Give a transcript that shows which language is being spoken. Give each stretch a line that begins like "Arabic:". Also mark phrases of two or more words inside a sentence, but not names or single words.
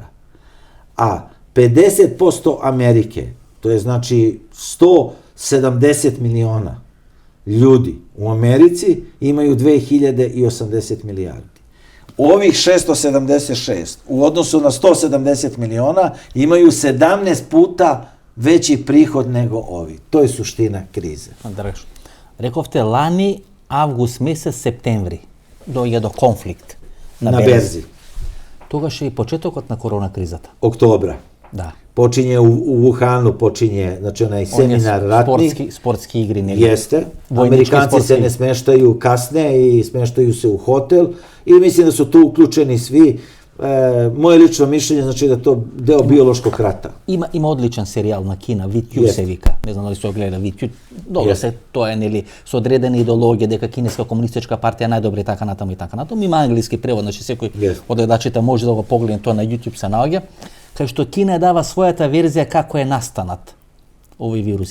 Serbian: A 50% Amerike, to je znači 170 miliona ljudi u Americi, imaju 2080 milijardi. Ovih 676 u odnosu na 170 miliona imaju 17 puta veći prihod nego ovi. To je suština krize.
Macedonian: Рековте лани август месец, септември дојде до конфликт на берзи. Тогаш е и почетокот на корона кризата.
Serbian: Октомбра.
Macedonian: Да.
Serbian: Počinje u Wuhanu, počinje, znači onaj seminar ratni.
Macedonian: Sportski igri.
Serbian: Jeste. Amerikanci se ne smeštaju kasne i smeštaju se u hotel i mislim da su tu uključeni svi. Moje lično mišljenje znači da to deo biološkog rata.
Macedonian: Има одличен серијал на Кина, Вид Ю се вика. Не знам дали се гледа Вид Ю. Добро се, тоа е нели со одредена идеологија дека кинеска комунистичка партија најдобра и така натаму и така натаму. Има англиски превод, значи секој од гледачите може да го погледне тоа на YouTube се наоѓа. Кај што Кина дава својата верзија како е настанат овој вирус.